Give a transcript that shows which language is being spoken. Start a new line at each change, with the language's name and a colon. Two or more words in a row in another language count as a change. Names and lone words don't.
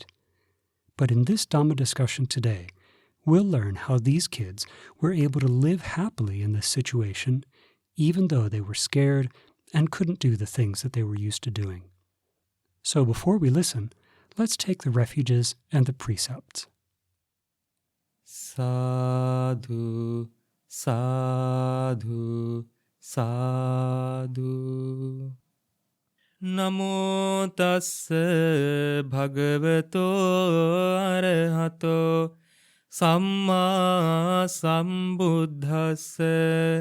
English: But in this Dhamma discussion today, we'll learn how these kids were able to live happily in this situation, even though they were scared and couldn't do the things that they were used to doing. So before we listen, let's take the refuges and the precepts.
Pali: Sadhu, sadhu, sadhu. Namo tassa bhagavato arahato samma sambuddhassa.